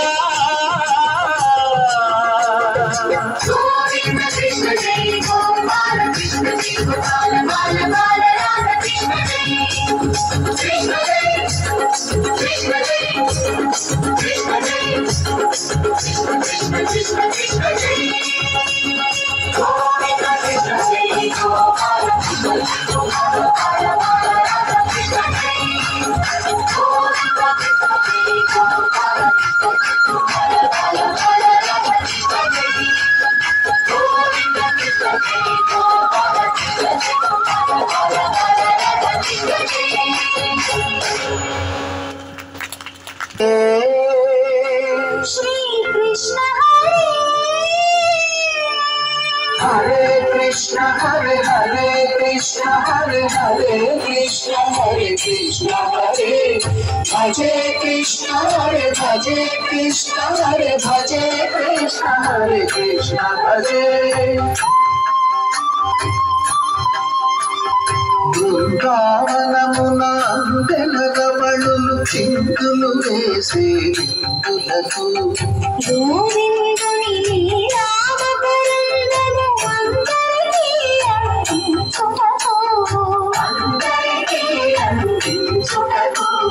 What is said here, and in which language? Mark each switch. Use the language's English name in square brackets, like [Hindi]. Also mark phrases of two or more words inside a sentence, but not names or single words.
[Telugu] కృష్ణ జై గోపాల కృష్ణ జై గోపాల బాల బాల రాధ కృష్ణ జై కృష్ణ జై కృష్ణ జై కృష్ణ జై కృష్ణ కృష్ణ కృష్ణ జై గోవింద కృష్ణ జై గోపాల కృష్ణ జై గోపాల బాల బాల రాధ కృష్ణ జై గోవింద కృష్ణ జై గోపాల కృష్ణ జై గోపాల బాల బాల రాధ కృష్ణ జై [Sanskrit] श्री कृष्ण हरे कृष्ण हरे हरे कृष्ण हरे हरे कृष्ण हरे कृष्ण हरे भजे कृष्ण हरे भजे कृष्ण हरे भजे कृष्ण हरे कृष्ण भजे [Telugu] బృందావనమున అందెల రమణులు చింకులు వేసే విందులకు గోవిందుని లీలావతరంగము అందరికీ అందించుటకు